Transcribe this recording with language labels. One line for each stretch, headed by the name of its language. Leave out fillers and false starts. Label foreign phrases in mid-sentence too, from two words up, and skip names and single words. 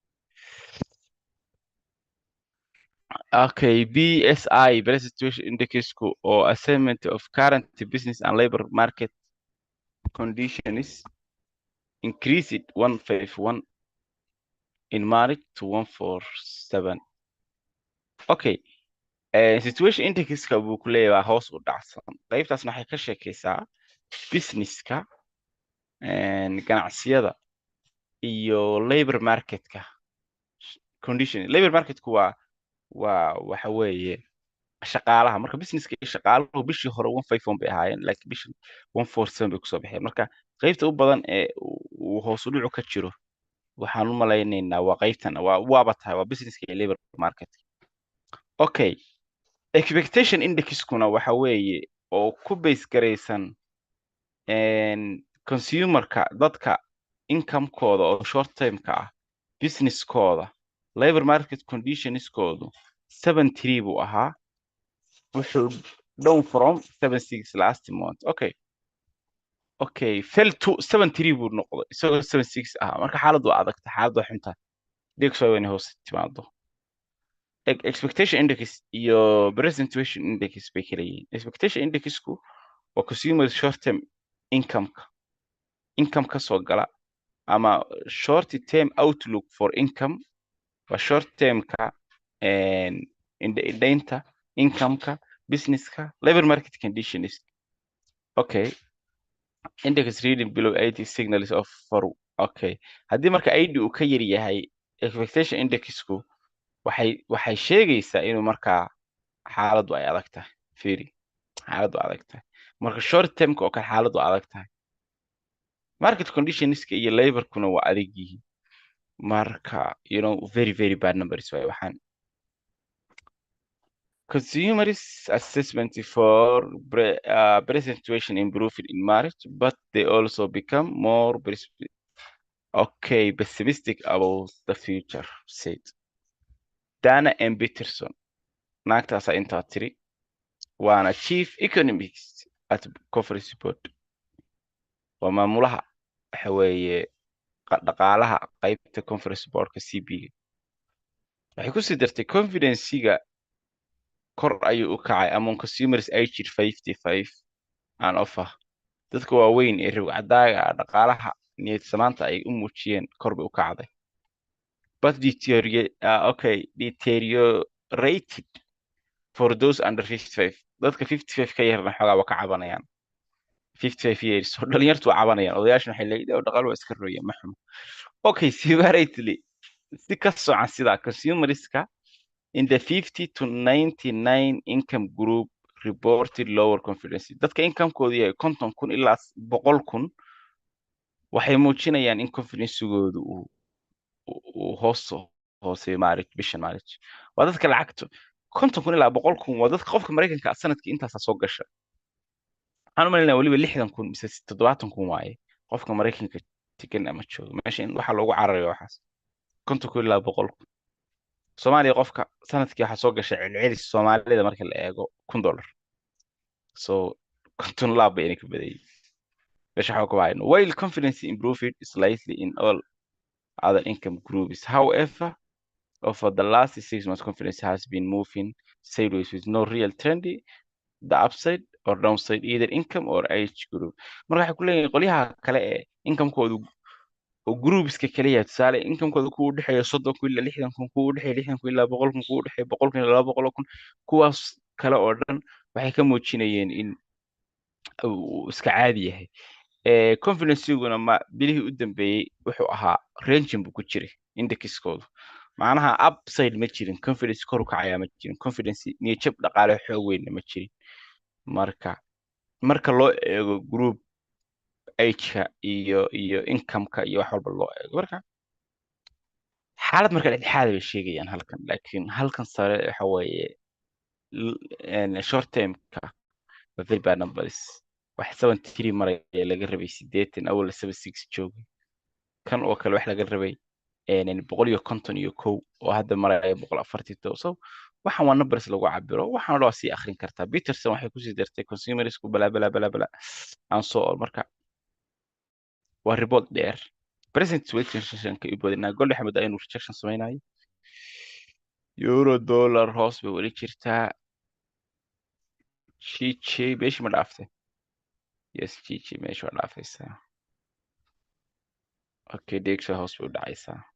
English: okay BSI Business Situation Indexku oo assessment of current business and labor market conditions increased 151 in March to 147 okay situation
Somali: indexka buu ku leeyahay hoos u dhacsan qaybtaasna waxay ka sheekaysaa businesska ganacsiyada iyo
English: labor marketka condition labor marketku
Somali: waxa weeye shaqaalaha marka businesska iyo shaqaaluhu bishii hore 151 bay ahaayeen laakiin bishii 147 bay kusoo baxeen marka qaybta u badan ee uu hoos u dhicu ka jiro waxaan u malaynaynaa waa qaybtan waaba tahay waa businesska iyo
English: labor market okay expectation indexkuna
Somali: waxa weeye oo ku base garaysan consumerka dadka income-kooda oo
English: short term-ka
Somali: ah businesskooda
English: labor market conditionskoodu
Somali: 73 buu ahaa wuxuu
English: down from 76 last month okay fell to 73
Somali: buu noqday isagoo 76 ahaa marka xaaladu waa adagta xaaladu waa xunta DXY waa inay hoos timaado
English: expectation index
Somali: iyo
English: present situation index
Somali: bay kala yihiin
English: expectation indexku
Somali: waa
English: consumer short term
Somali: income ka soo gala ama
English: short term outlook for income
Somali: waa
English: short term-ka
Somali: indhaynta
English: income-ka businesska labor market conditions okay index reading below 80 signals of for okay
Somali: haddii marka 80 uu ka yar yahay expectation indexku waxay sheegaysaa inuu markaa xaaladu ay adag tahay fiiri xaaladu adag tahay marka
English: short term-ka
Somali: oo kale xaaladu adag tahay
English: market conditionska
Somali: iyo laborkuna waa adag yihiin marka
English: very very bad numbers
Somali: way waxaan
English: consumers assessment for present situation improved in March but they also become more pessimistic about the future said Dana M.
Somali: Peterson naagtaasa intaa tiri waana
English: chief economist at conference board
Somali: waa maamulaha waxa weeye dhaqaalaha qaybta
English: conference boardka CB
Somali: waxay ku sii dartay confidence-ga kor ayuu u kacay
English: among consumers aged 55 and over
Somali: dadka waaweyn ee ribcadaaga dhaqaalaha niyad samaanta ay u muujiyeen kor bay u kacday but deteriorated for those under 55 dadka 55 ka yarna xoogaa waa ka cabanayaan 55 years oo dhalinyartu waa cabanayaan odayaashuna waxay leeyihiin oo dhaqaale waa iska rooya ma xumo.
English: Okay, separately
Somali: si ka socan sida
English: consumerska in the 50 to 99 income group reported lower confidence.
Somali: Dadka income-koodu yahay 50,000 ilaa 100,000 waxay muujinayaan in confidence-goodu uu hooseeyo bishan March. Waa dadka lacagtu 50,000 ilaa 100,000 waa dadka qofka Mareykanka ah sanadkii intaas soo gasha. Waxaan u maleynayaa waliba 60,000 mise 70,000 waaye qofka Mareykanka tigan ama jooga meesha in waxa loogu cararayo waxaas 50,000 ilaa 100,000. Soomaaliya qofka sanadkii waxa soo gashay celcelis Soomaalida marka la eego $1,000. So 50 laab bay ka badayay. Meesha waxa ku hayno
English: while confidence improved slightly in all other income groups. However, over the last 6 months, confidence has been moving sideways with no real trend, the upside or downside, either income or age group.
Somali: Marka waxay ku leeyihiin qolyaha kale ee income-koodu oo groupska kale yahay tusaale income-koodu ku u dhexeeyo 30,000 ilaa 60,000 ku u dhexeeyo 60,000 ilaa 100,000 ku u dhexeeyo 100,000 ilaa 200,000 kuwaas kale oo dhan waxay ka muujinayeen in uu iska caadi yahay. Confidence-guna bilihii u dambeeyey wuxuu ahaa ranging buu ku jiray indexkoodu. macnaha upside ma jirin confidence kor u kacaya ma jirin confidence niyad jab dhaqaale xoog weyn ma jirin. Marka loo eego
English: group age-ka
Somali: iyo income-ka iyo wax walba loo eego marka xaalad marka dhexdhexaad bay sheegayaan halkan laakiin halkan sare waxa weeye
English: short term-ka
Somali: waa
English: very bad numbers.
Somali: wax 73 maraya laga rabay 80 awal 76 joogay kan oo kale wax laga rabay 151 oo hadda maraya 140. So waxaan waa numbers lagu cabiro waxaan loo sii akhrin kartaa. Peterson waxay ku sii dartay consumersku bala aan soo marka waa report dheer
English: present situation-ka
Somali: u badinaa gold xamad aynu rejection samaynayo
English: euro dollar
Somali: hoos bay weli jirtaa. Chichi meeshii ma dhaaftay? Yes, Chichi meeshii waa dhaafaysaa. Okay, DXY hoos bay u dhacaysaa.